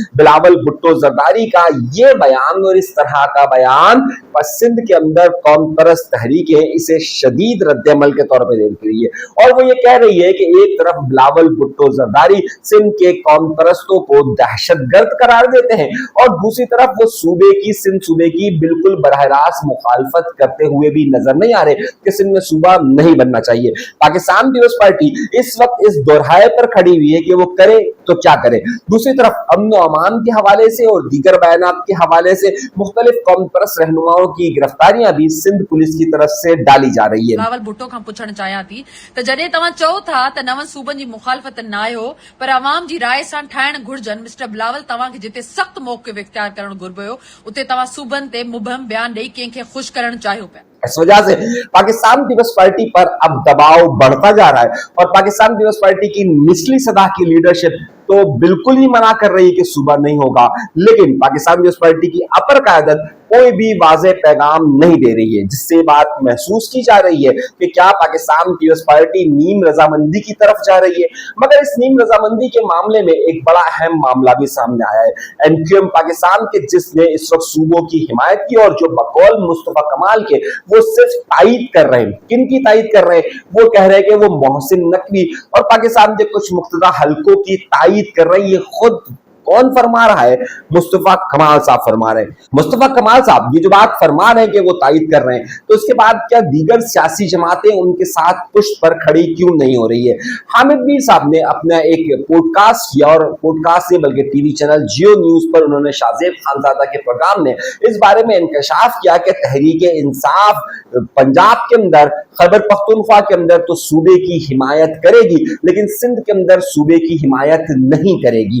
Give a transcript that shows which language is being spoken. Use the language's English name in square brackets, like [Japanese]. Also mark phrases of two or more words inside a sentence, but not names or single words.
[Urdu] بلاول بھٹو زرداری کا یہ بیان اور اس طرح کا بیان سندھ کے اندر قوم پرست تحریکیں اسے شدید رد عمل کے طور پہ دیکھ رہی ہے، اور وہ یہ کہہ رہی ہے کہ ایک طرف بلاول بھٹو زرداری سندھ کے قوم پرستوں کو دہشت گرد قرار دیتے ہیں اور دوسری طرف وہ سندھ صوبے کی بالکل براہ راست مخالفت کرتے ہوئے بھی نظر نہیں آ رہے کہ سندھ میں صوبہ نہیں بننا چاہیے۔ پاکستان پیپلز پارٹی اس وقت اس دورہائے پر کھڑی ہوئی ہے کہ وہ کرے تو کیا کرے۔ دوسری طرف امن و امان کے حوالے سے اور دیگر بیانات کے حوالے سے مختلف قوم پرست رہنماؤں کی گرفتاریاں بھی سندھ پولیس کی طرف سے ڈالی جا رہی ہے۔ [Sindhi] بلاول بھٹو کھان پوچھڻ چاهيان ٿي ته جڏهن توهان چئو ٿا ته نون صوبن جي مخالفت نہ آهي هو پر عوام جي راءِ سان ٺاهڻ گهرجن، مسٽر بلاول توهان کي جتي سخت موقف اختيار ڪرڻ گهربو اتي توهان صوبن تي مبهم بيان ڏئي ڪنهن کي خوش ڪرڻ چاهيو پيا۔ [Urdu] اس وجہ سے پاکستان پیپلز پارٹی پر اب دباؤ بڑھتا جا رہا ہے اور پاکستان پیپلز پارٹی کی نچلی سطح کی لیڈرشپ تو بالکل ہی منع کر رہی کہ صوبہ نہیں ہوگا، لیکن پاکستان پیپلز پارٹی کی اپر قیادت کوئی بھی واضح پیغام نہیں دے رہی ہے، جس سے بات محسوس کی جا رہی ہے کہ کیا پاکستان پیپلز پارٹی نیم رضامندی کی طرف جا رہی ہے۔ مگر اس نیم رضامندی کے معاملے میں ایک بڑا اہم معاملہ بھی سامنے آیا ہے۔ این کیو ایم پاکستان کے جس نے اس وقت صوبوں کی حمایت کی اور جو بقول مصطفیٰ کمال کے وہ صرف تائید کر رہے ہیں، کن کی تائید کر رہے ہیں؟ وہ کہہ رہے ہیں کہ وہ محسن نقوی اور پاکستان کے کچھ مقتدہ حلقوں کی تائید کر رہی ہے، خود کون فرما رہا ہے? مصطفیٰ کمال صاحب فرما رہے ہیں۔ مصطفیٰ کمال صاحب یہ جو بات فرما رہے ہیں کہ وہ تائید کر رہے ہیں، تو اس کے بعد کیا دیگر سیاسی جماعتیں ان کے ساتھ پشت پر کھڑی کیوں نہیں ہو رہی ہے? حامد میر صاحب نے اپنا ایک پوڈکاسٹ کیا، اور پوڈکاسٹ سے بلکہ [English] TV channel [Urdu] جیو نیوز پر انہوں نے شاہزیب خانزادہ کے پروگرام نے اس بارے میں انکشاف کیا کہ تحریک انصاف پنجاب کے اندر، خیبر پختونخوا کے اندر تو صوبے کی حمایت کرے گی، لیکن سندھ کے اندر صوبے کی حمایت نہیں کرے گی.